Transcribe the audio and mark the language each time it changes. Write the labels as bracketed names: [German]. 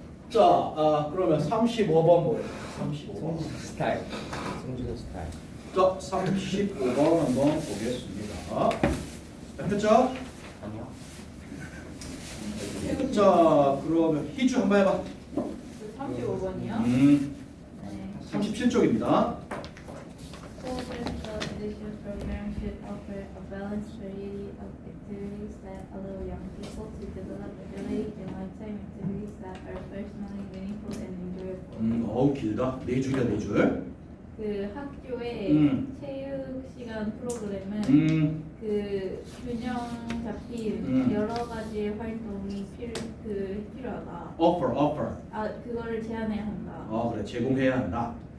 [Korean] 자, 그러면 35번 뭐예요? 35번. 송준 스타일. 송준 스타일. 자, 35번 한번 보겠습니다. 됐죠? 아니요. 자, 그러면 희주 한번 해봐. 35번이요? 네. 37쪽입니다. [English] School physical education program should offer a balanced variety of activities that allow young people to develop ability and lifetime activities that are personally meaningful and enjoyable. [Korean] 어우 길다. 네 줄이야 네 줄. 그 학교의 체육 시간 프로그램은 그 균형 잡힌 여러 가지 활동이 필요하다. [English] offer. [Korean] 아 그거를 제한해야 한다. 그래 제공해야 한다.